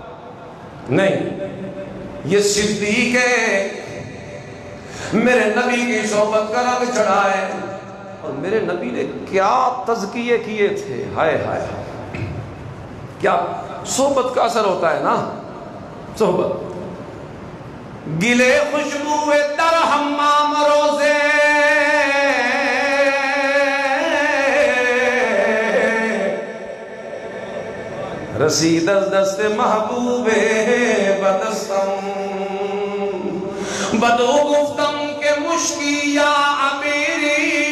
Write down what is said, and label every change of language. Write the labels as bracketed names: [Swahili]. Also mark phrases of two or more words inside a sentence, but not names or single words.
[Urdu] نہیں، یہ صدیق ہے، میرے نبی کی صحبت کا رنگ چڑھا ہے. اور میرے نبی نے کیا تزکیے کیے تھے، ہائے ہائے. کیا صحبت کا اثر ہوتا ہے نا، صحبت. [Persian] گلے خوشبو در حمام روزے رسید از دست محبوب بدستم بدو گفتم کہ مشکی یا امیری